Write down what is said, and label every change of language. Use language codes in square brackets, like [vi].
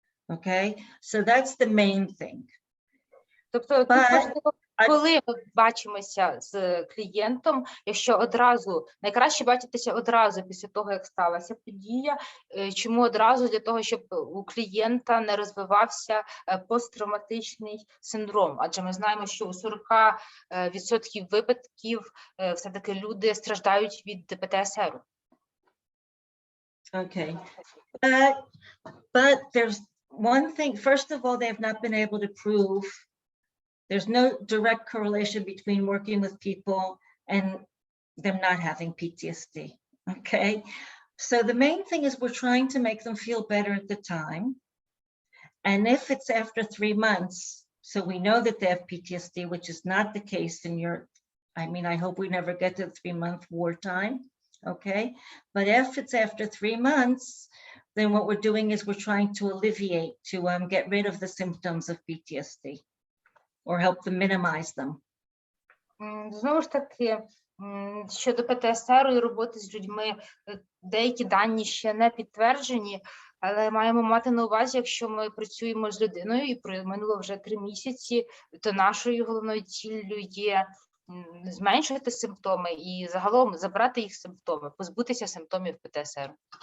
[en] Okay, so that's the main thing. [uk] Тобто, коли ми бачимося з клієнтом, якщо одразу, найкраще бачитися одразу після того, як сталася подія. Чому одразу? Для того, щоб у клієнта не розвивався посттравматичний синдром. Адже ми знаємо, що у 40% випадків все-таки люди страждають від ПТСР. [en] Okay, but there's one thing. First of all, they have not been able to prove. There's no direct correlation between working with people and them not having PTSD, okay? So the main thing is we're trying to make them feel better at the time. And if it's after 3 months, so we know that they have PTSD, which is not the case in I mean, I hope we never get to the 3-month wartime, okay? But if it's after 3 months, then what we're doing is we're trying to alleviate, to get rid of the symptoms of PTSD. Or help them minimize them. [uk] Знову ж таки, щодо ПТСР і роботи з людьми, деякі дані ще не підтверджені, але маємо мати на увазі, якщо ми працюємо з людиною і минуло вже 3 місяці, то нашою головною ціллю є зменшити симптоми і загалом забрати їх симптоми, позбутися симптомів ПТСР.